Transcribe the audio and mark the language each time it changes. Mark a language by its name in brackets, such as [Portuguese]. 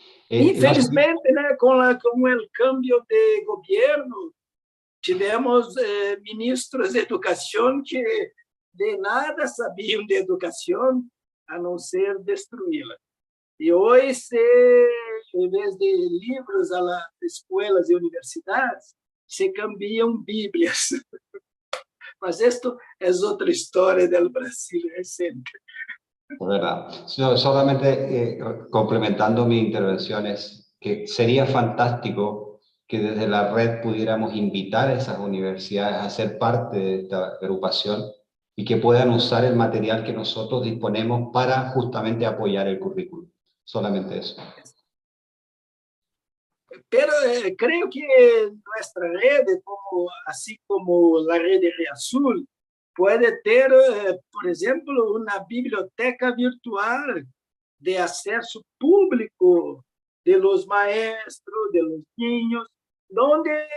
[Portuguese] Infelizmente, com o cambio de governo, tivemos ministros de educação que de nada sabiam de educação, a não ser destruí-la. E hoje, em vez de livros [Spanish] a las [Portuguese] escolas e universidades, se cambiam bíblias. Mas isto é outra história do Brasil recente. [Spanish] Es verdad. No, solamente complementando mi intervención, es que sería fantástico que desde la red pudiéramos invitar a esas universidades a ser parte de esta agrupación y que puedan usar el material que nosotros disponemos para justamente apoyar el currículum. Solamente eso. Pero creo que nuestra red, así como la red de Riazul, puede [Portuguese] ter, por exemplo, uma biblioteca virtual de acesso público [Spanish] de los maestros, de los niños, onde